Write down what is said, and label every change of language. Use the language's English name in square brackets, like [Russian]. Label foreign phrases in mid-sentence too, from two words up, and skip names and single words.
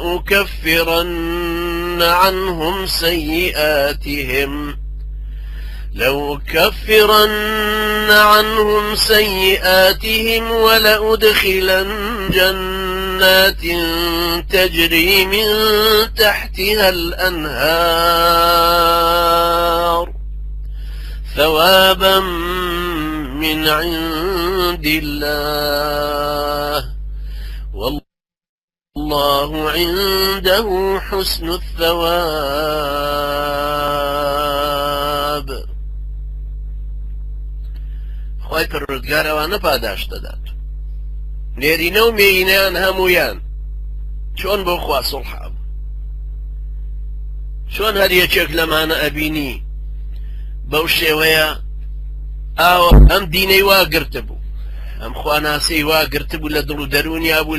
[Arabic] لأكفرن عنهم سيئاتهم ولأدخلن جنات تجري من تحتها الأنهار ثوابا من عند الله والله عنده حسن الثواب [Central Kurdish] خوای پەروەردگار ئەوانە پاداش دەدات نێرینە و مێینەیان هەموویان چۆن بۆ خوا سوڵح بوو چۆن هەر یەکێک لەمانە ئەبینی بەو شێوەیە ئەم دینەی وا گرتە بوو ئەم خواناسەی وا گرتە بوو لە دڵ و دەرونیا بوو